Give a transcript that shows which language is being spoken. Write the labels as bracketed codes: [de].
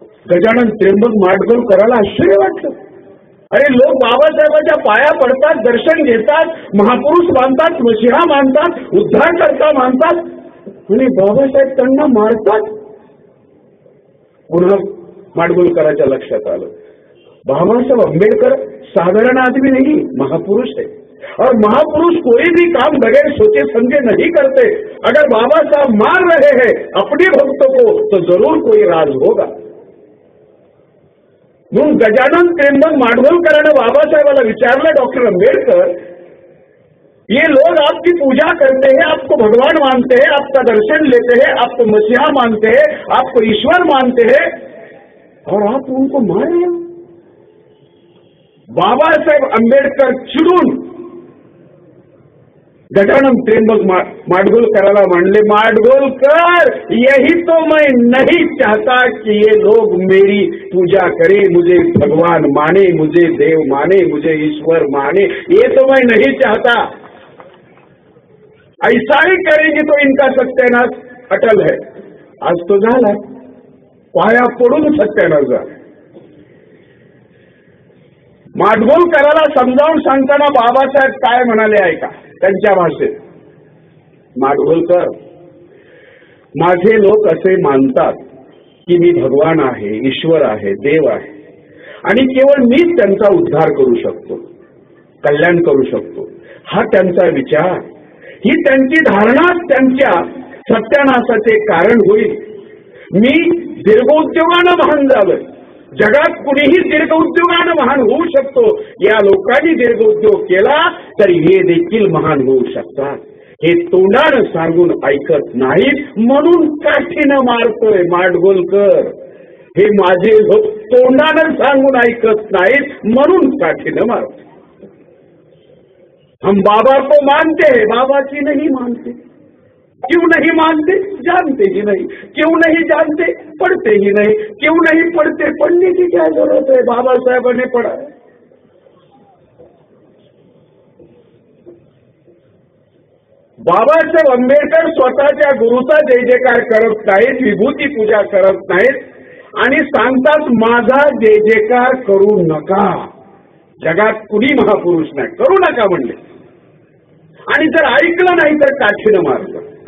[mr] गजानन त्र्यंबक माडगोलकराला आश्चर्य वाटलं. अरे लोक बाबासाहेबांच्या पाया पडतात, दर्शन घेतात, महापुरुष मानतात, मशिहा मानतात, उद्धारकर्ता मानतात, आणि बाबासाहेब त्यांना मारतात. पुन्हा माडगोलकराच्या लक्षात आलं, बाबासाहेब आंबेडकर साधारण आदमी नाही, महापुरुष आहे. [hi] और महापुरुष कोई भी काम बगैर सोचे समझे नहीं करते। अगर बाबा साहब मान रहे हैं अपने भक्तों को तो जरूर कोई राज होगा। [mr] म्हणून गजानन त्र्यंबक माडगुळकरांनी बाबासाहेबाला विचारलं, [hi] डॉक्टर आंबेडकर, ये लोग आपकी पूजा करते हैं, आपको भगवान मानते हैं, आपका दर्शन लेते हैं, आपको मसीहा मानते हैं, आपको ईश्वर मानते हैं, और आप उनको मार रहे हो। [mr] बाबासाहेब आंबेडकर चिडून गजानन त्र्यंबक माडगुळकराला म्हणले, [hi] माडगुळकर, यही तो मैं नहीं चाहता कि ये लोग मेरी पूजा करे, मुझे भगवान माने, मुझे देव माने, मुझे ईश्वर माने, ये तो मैं नहीं चाहता। ऐसा ही करेंगे तो इनका सत्यानाश अटल है। [mr] आज तो झाला, पाया पडून सत्यानाश झाला। माडगुळकराला समजावून सांगताना बाबासाहेब काय म्हणाले ऐका त्यांच्या भाषेत, माडगुळकर, माझे लोक असे मानतात की मी भगवान आहे, ईश्वर आहे, देव आहे, आणि केवळ मीच त्यांचा उद्धार करू शकतो, कल्याण करू शकतो, हा त्यांचा विचार, ही त्यांची धारणाच त्यांच्या सत्यानाशाचे कारण होईल। मी दीर्घोद्योगानं महान झालोय, जगात कुणीही दीर्घ उद्योगानं महान होऊ शकतो, या लोकांनी दीर्घ उद्योग केला तर हे देखील महान होऊ शकतात। हे तोंडानं सांगून ऐकत नाहीत म्हणून काठीनं मारतोय माडगुळकर। हे माझे लोक तोंडानं सांगून ऐकत नाहीत म्हणून काठीनं मारतोय। [hi] हम बाबा को मानते हैं, बाबा की नहीं मानते। क्यों नहीं मानते? जानते ही नहीं। क्यों नहीं जानते? पढ़ते ही नहीं। क्यों नहीं पढ़ते? पढ़ने की क्या जरूरत है, बाबा साहब ने पढ़ा है। [mr] बाबासाहेब आंबेडकर स्वतःच्या गुरुचा जय जयकार करत नाहीत, विभूती पूजा करत नाहीत, आणि सांगतात माझा जय जयकार करू नका। जगात कुणी महापुरुष नाही, करू नका म्हणले, आणि जर ऐकलं नाही तर काठीनं मारलं।